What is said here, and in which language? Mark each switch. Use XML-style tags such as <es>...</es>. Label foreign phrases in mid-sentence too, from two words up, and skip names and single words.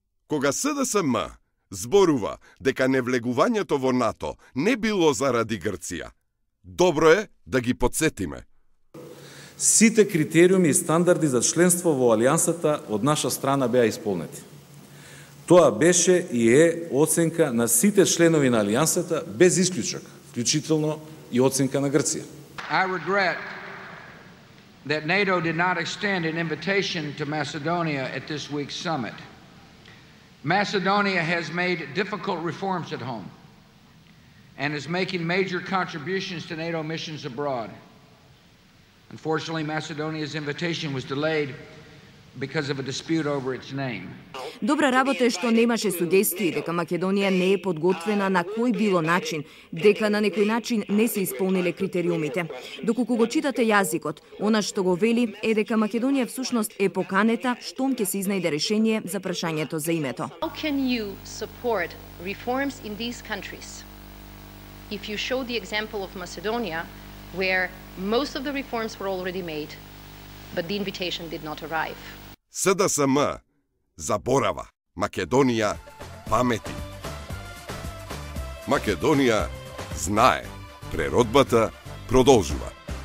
<mk>Кога СДСМ зборува дека невлегувањето во НАТО не било заради Грција, добро е да ги подсетиме. Сите критериуми и стандарди за членство во Алијансата од наша страна беа исполнети. Тоа беше и е оценка на сите членови на Алијансата без исклучок, вклучително и оценка на Грција.</mk> <en>I regret that NATO did not extend an invitation to Macedonia at this week's summit. Macedonia has made difficult reforms at home and is making major contributions to NATO missions abroad. Unfortunately, Macedonia's invitation was delayed because of a dispute over its name.</en> <mk>Добра работа е што немаше сугестии дека Македонија не е подготвена на кој било начин, дека на некој начин не се исполниле критериумите. Доколку го читате јазикот, она што го вели е дека Македонија всушност е поканета штом ќе се изнајде решение за прашањето за името.</mk> <en>How can you support reforms in these countries if you show the example of Macedonia where most of the reforms were already made but the invitation did not arrive?</en> <mk>СДСМ заборава, Македонија памети. Македонија знае, преродбата продолжува.</mk>